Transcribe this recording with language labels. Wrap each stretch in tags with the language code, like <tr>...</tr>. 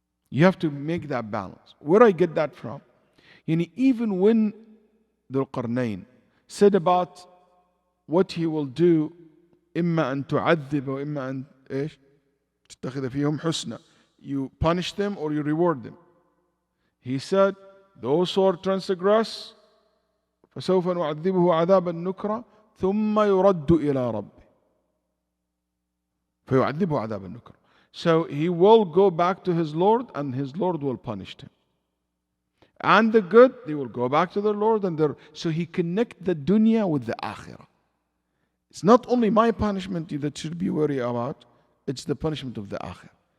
<en>You have to make that balance. Where I get that from? Even when Dhul Qarnayn said about what he will do,</en> <ar>إما أن تعذب وإما أن إيش تتخذ فيهم حسنا.</ar> <en>You punish them or you reward them. He said, those who are transgress,</en> <ar>فسوف نعذبه عذابا نكرا ثم يرد إلى ربه فيعذبه عذابا نكرا.</ar> <en>So he will go back to his Lord and his Lord will punish him. And the good, they will go back to their Lord. So he connect the dunya with the akhirah. It's not only my punishment that should be worried about, it's the punishment of the akhirah.</en>